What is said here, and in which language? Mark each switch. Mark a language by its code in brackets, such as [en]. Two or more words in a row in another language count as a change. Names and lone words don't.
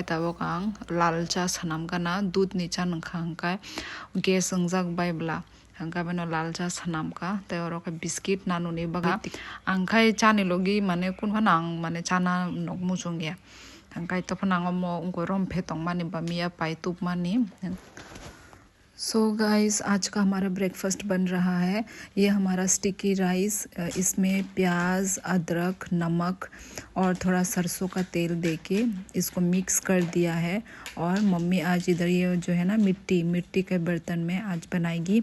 [trp] tabo kang lal cha sanam kana dudh ni cha nangkha hangkai gas angjak bai bula hangkai beno lal cha sanam ka te oro ka biscuit nanu ni baga angkai chani logi mane kun phanang mane chana nok musung ya hangkai to phanang omo ungko rom phetong mani bamia pai tup mani [hi] सो गाइस आज का हमारा ब्रेकफास्ट बन रहा है। ये हमारा स्टिकी राइस, इसमें प्याज, अदरक, नमक और थोड़ा सरसों का तेल देके इसको मिक्स कर दिया है। और मम्मी आज इधर ये जो है ना मिट्टी के बर्तन में आज बनाएगी।